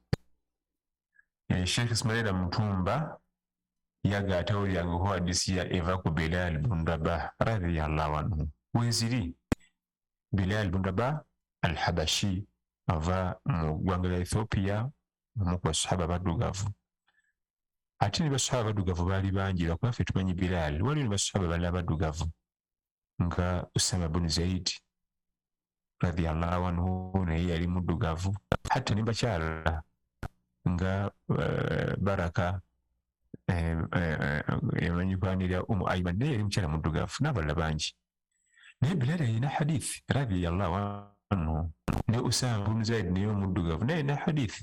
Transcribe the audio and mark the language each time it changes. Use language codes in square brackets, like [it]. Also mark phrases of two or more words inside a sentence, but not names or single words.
[lg] Sheikh Ismaila Mutumba yagaata olyangako hadisi ya eva ku Bilal bin Rabah [ar] رضي الله عنه. [lg] Weziri Bilal bin Rabah al-Habashi ava mu ggwanga lya Ethiopia, omu ku basahaba baddugavu. Ate ne basahaba baddugavu baali bangi, lwakuba ffe tumanyi Bilaal, waliwo ne basahaba balala baddugavu nga Usama bin Zaid [ar] رضي الله عنه, [lg] naye yali muddugavu. Hatta ne bakyala nga Baraka emanyikwanira Ayman, naye yali mukyala muddugavu, n'abalala bangi. Naye Bilaal yalina hadithi [ar] رضي الله عنه, [lg] ne Usama bin Zaid naye omuddugavu naye yalina hadithi.